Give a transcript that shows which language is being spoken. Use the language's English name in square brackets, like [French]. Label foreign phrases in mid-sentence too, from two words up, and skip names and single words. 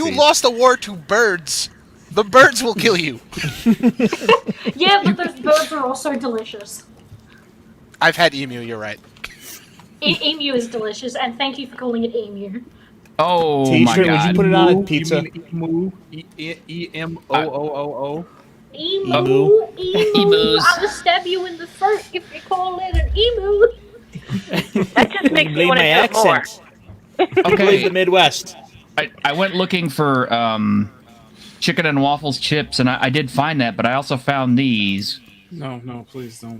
[English] You lost a war to birds. The birds will kill you. Yeah, but those birds are also delicious. I've had emu. You're right. Emu is delicious, and thank you for calling it emu. Oh my T-shirt, would you god. put it on a You pizza? mean emu? E-M-O-O-O-O. Emu, Emu. emu. Emus. I will stab you in the throat if you call it an emu. That just makes me Blame want my to do more. accent. Believe Okay, the Midwest. I went looking for chicken and waffles chips, and I did find that, but I also found these No, please don't.